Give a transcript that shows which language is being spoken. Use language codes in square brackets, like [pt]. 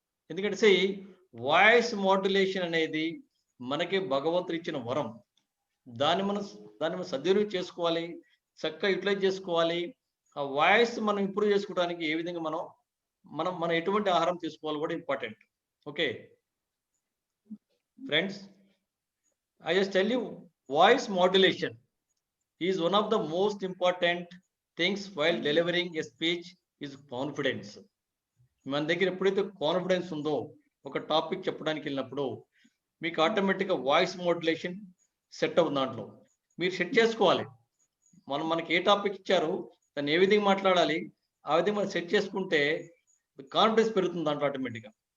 [te] ఎందుకంటే voice modulation అనేది మనకి భగవంతుడు ఇచ్చిన వరం. దాన్ని మనం సద్వినియోగం చేసుకోవాలి, చక్కగా యూటిలైజ్ చేసుకోవాలి. ఆ వాయిస్ మనం ఇంప్రూవ్ చేసుకోవడానికి ఏ విధంగా మనం ఎటువంటి ఆహారం తీసుకోవాలి కూడా important. [en] Okay friends, I just tell you, voice modulation is one of the most important things while delivering a speech is confidence. [te] మన దగ్గర ఎప్పుడైతే కాన్ఫిడెన్స్ ఉందో ఒక టాపిక్ చెప్పడానికి వెళ్ళినప్పుడు మీకు ఆటోమేటిక్గా వాయిస్ మోడ్యులేషన్ సెట్ అవుతుంది. దాంట్లో మీరు సెట్ చేసుకోవాలి. మనకి ఏ టాపిక్ ఇచ్చారో దాన్ని ఏ విధంగా మాట్లాడాలి, ఆ విధంగా మనం సెట్ చేసుకుంటే కాన్ఫిడెన్స్ పెరుగుతుంది దాంట్లో ఆటోమేటిక్గా.